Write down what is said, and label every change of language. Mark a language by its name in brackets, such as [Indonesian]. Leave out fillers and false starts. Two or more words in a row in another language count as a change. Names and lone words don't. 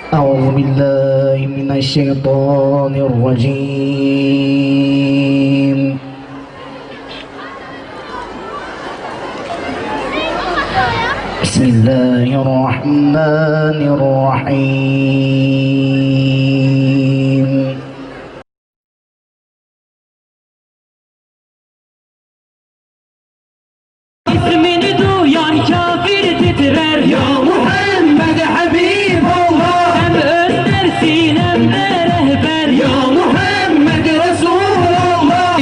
[Arabic] أعوذ بالله من الشيطان الرجيم. بسم الله الرحمن الرحيم. [Turkish] İsmini duyan kafir titrer. [Arabic] يا محمد حبيب الله. [Turkish] Hem öndersin hem de rehber. [Arabic] يا محمد رسول الله.